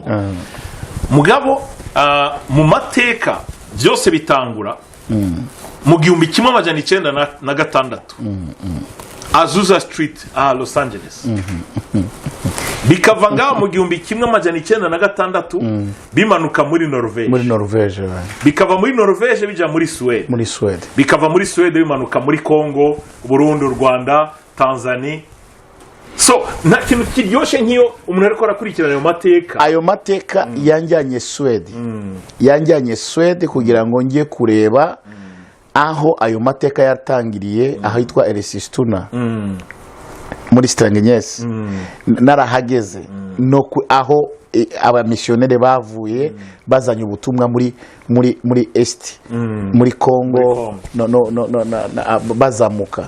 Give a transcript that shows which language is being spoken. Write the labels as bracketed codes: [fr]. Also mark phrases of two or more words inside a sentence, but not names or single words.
[rn] Mugabo mu mateka byose bitangura mu 1996 Azusa Street Los Angeles. Bikava ngaho mu 1996 bimanuka muri Norvege. Bikava muri Norvege bija muri Sweden. Bikava muri Sweden bimanuka muri Kongo, Burundi, Rwanda, Tanzania. So nta kintu kiryoshe nk'iyo umuntu ariko arakurikirana ayo mateka yanjyanye Swede kugira ngo njye kureba aho ayo mateka yatangiriye ahitwa Elisistuna muri Strangnyes narahageze no aho abamisiyoneri bavuye bazanye ubutumwa muri Est muri Congo bazamuka.